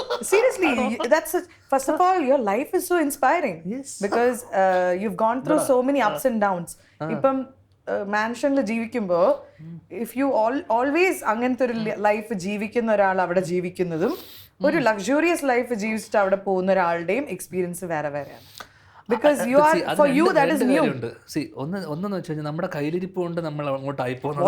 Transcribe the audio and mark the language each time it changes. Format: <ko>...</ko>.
<en>Seriously, first of all, your life is so inspiring. Yes. Because you've gone through so many ups and downs.</en> <ml>ഇപ്പം മാൻഷനിൽ ജീവിക്കുമ്പോൾ</ml> <en>if you always</en> <ml>അങ്ങനത്തെ ഒരു life ജീവിക്കുന്ന ഒരാൾ അവിടെ ജീവിക്കുന്നതും ഒരു ലക്ഷറിയസ് ലൈഫ് ജീവിച്ചിട്ട് അവിടെ പോകുന്ന ഒരാളുടെയും എക്സ്പീരിയൻസ് വേറെ വേറെയാണ്.</ml> <en>Because you are, for you that is new.</en> <ml>ഒന്നെന്ന് വെച്ച് കഴിഞ്ഞാൽ നമ്മുടെ കയ്യിലിരിപ്പ് കൊണ്ട് നമ്മൾ അങ്ങോട്ടായി പോകുന്നത്.</ml>